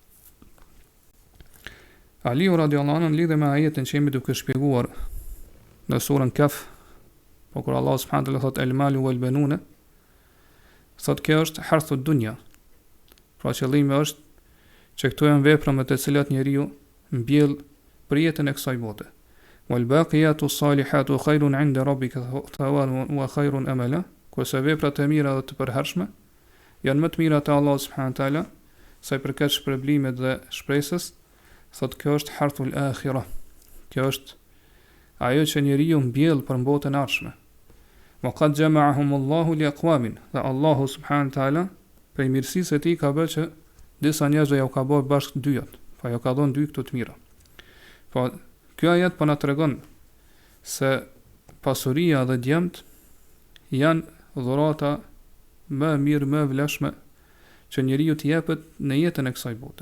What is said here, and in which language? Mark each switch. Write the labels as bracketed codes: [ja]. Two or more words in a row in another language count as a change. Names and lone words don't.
[sq] Aliu [ar] رضي الله عنه [sq] lidhe me ajetin që jemi duke shpjeguar në surën Kehf, po kur Allah [ar] سبحانه وتعالى [sq] thot [ar] المال والبنون, [sq] thot kjo është [ar] حرث الدنيا. [sq] Pra qëllimi është që këto janë vepra me të cilat njeriu mbjell për jetën e kësaj bote. [ar] والباقيات الصالحات خير عند ربك ثوابا وخير أملا. [sq] Kurse veprat e mira dhe të përhershme janë më të mira te Allahu [ar] سبحانه وتعالى [sq] sa i përket shpërblimit dhe shpresës. Thot kjo është [ar] حرث الآخرة. [sq] Kjo është ajo që njeriu mbjell për botën e ardhshme. [ar] وقد جمعهم الله لأقوام. [sq] Dhe Allahu [ar] سبحانه وتعالى [sq] prej mirësisë e tij ka bërë që disa njerëz ja ka bërë bashkë dyat, pa ja ka dhënë dy këto të mira. Po ky ajet po na tregon se pasuria dhe djemt janë dhurata më mirë, më vlefshme që njeriu t'i jepet në jetën e kësaj bote.